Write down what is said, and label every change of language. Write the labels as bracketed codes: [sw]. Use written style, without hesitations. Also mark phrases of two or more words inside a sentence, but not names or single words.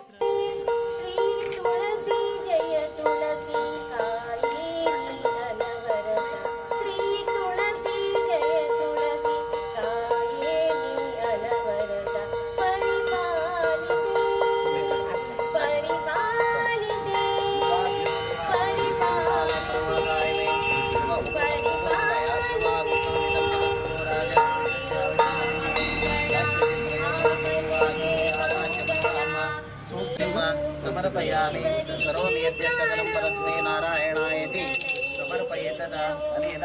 [kn] ಶ್ರೀ ತುಳಸಿ ಜಯ ತುಳಸಿ ಕಾಯೇರಿ ಅನವರತ ಶ್ರೀ ತುಳಸಿ ಜಯ ತುಳಸಿ ಕಾಯೇರಿ ಅನವರತ ಪರಿಪಾಲಿಸಿ ಪರಿಪಾಲಿಸಿ [sa] ಸಮರ್ಪಯಾಮಿ ಕರೋಮಿ ಯದ್ಯತ್ ಸಕಲಂ ಪರಸ್ಮೈ ನಾರಾಯಣಾಯೇತಿ ಸಮರ್ಪಯೇತದ ಅನೇನ